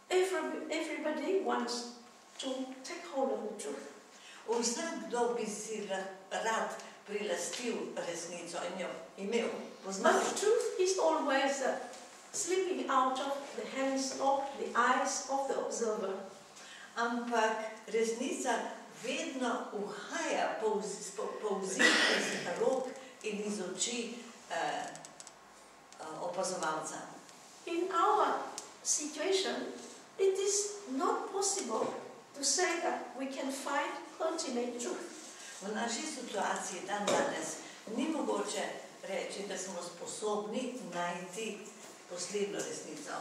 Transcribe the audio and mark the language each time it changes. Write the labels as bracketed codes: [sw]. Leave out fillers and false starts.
[en] Everybody wants to take hold of the truth. [sl] Vsakdo bi si rad prilastil resnico in jo imel, poznal. [en] But truth is always slipping out of the hands of the eyes of the observer. [sl] Ampak resnica vedno uhaja, povzi iz rok in iz oči opazovalca. [en] In our situation, it is not possible to say that we can find ultimate truth. [sl] V naši situaciji danes ni mogoče reči, da smo sposobni najti poslednjo resnico.